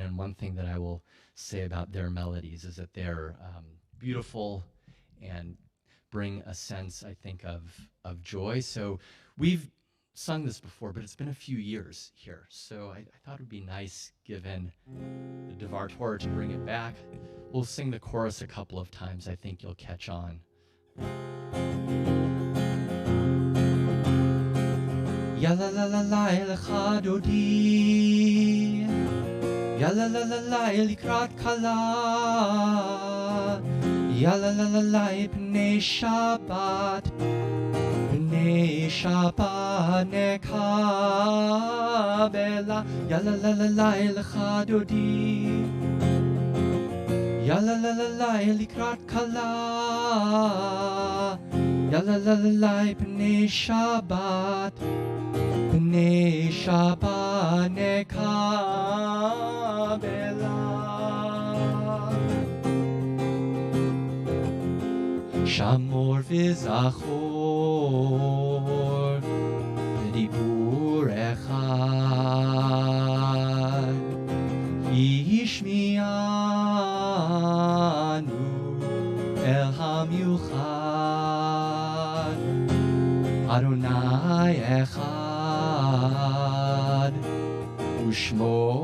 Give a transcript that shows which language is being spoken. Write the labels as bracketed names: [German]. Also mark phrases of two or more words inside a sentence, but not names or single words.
[English] And one thing that I will say about their melodies is that they're beautiful and bring a sense, I think, of joy. So we've sung this before, but it's been a few years here. So I thought it would be nice, given the [Hebrew] דבר תורה, [English] to bring it back. We'll sing the chorus a couple of times. I think you'll catch on. [Hebrew] יה לה לה לה לה לכה דודי, יה לה לה לה לה לקראת כלה, יה לה לה לה לה בני שבת, בני שבת נקבלה, יה לה לה לה לה לכה דודי, יה לה לה לה לה לקראת כלה, יה לה לה לה לה בני שבת. בני שבת נקבלה. שמור וזכור ודיבור אחד ישמיענו אל המיוחד אדוני אחד ושמו